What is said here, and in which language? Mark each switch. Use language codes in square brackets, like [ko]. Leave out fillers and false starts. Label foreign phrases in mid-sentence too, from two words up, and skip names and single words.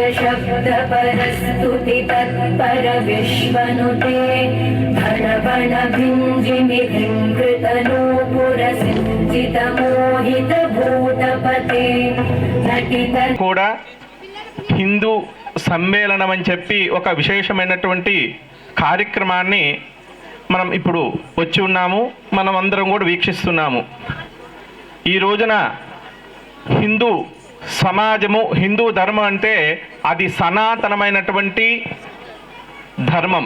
[sa] शब्द परस्तुति तत्पर विश्वनुते धन बण भिञ्जिमि भिङ्कृत नूपुर सिञ्चित मोहित भूतपते नटित [te] కూడా హిందూ సమ్మేళనం అని చెప్పి ఒక విశేషమైనటువంటి కార్యక్రమాన్ని మనం ఇప్పుడు వచ్చి ఉన్నాము. మనం అందరం కూడా వీక్షిస్తున్నాము. ఈ రోజున హిందూ సమాజము, హిందూ ధర్మం అంటే అది సనాతనమైనటువంటి ధర్మం.